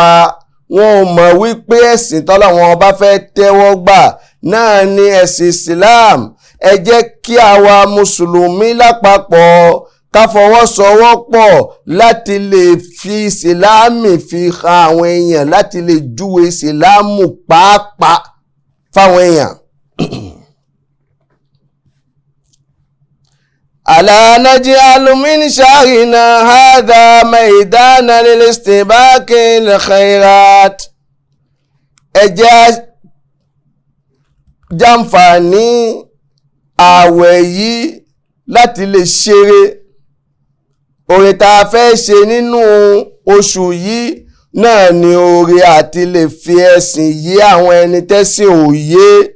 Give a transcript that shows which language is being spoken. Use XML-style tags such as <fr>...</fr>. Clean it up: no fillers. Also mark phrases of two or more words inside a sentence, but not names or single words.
<yo>Wọn ò mọ̀ wípé ẹ̀sìn tọ́lọ́run bá fẹ́ tẹ́wọ́ gbà náà ni ẹ̀sìn Islam. Ẹ jẹ́ kí àwa mùsùlùmí lápapọ̀ ká fọwọ́sowọ́pọ̀ láti lè fi ìsìláàmù fi hàn àwọn èèyàn, láti lè júwe ìsìláàmù pàápàá fáwọn èèyàn.</yo> <ar>ألا نجعل من شهرنا هذا ميدانا للاستباق للخيرات.</ar> <yo>Ẹ jẹ́ jàǹfààní ààwẹ̀ yìí láti lè ṣeré. Oore tá a fẹ́ ṣe nínú oṣù yìí náà ni oore àti lè fi ẹ̀sìn yé àwọn ẹni tẹ́sìn òye.</yo>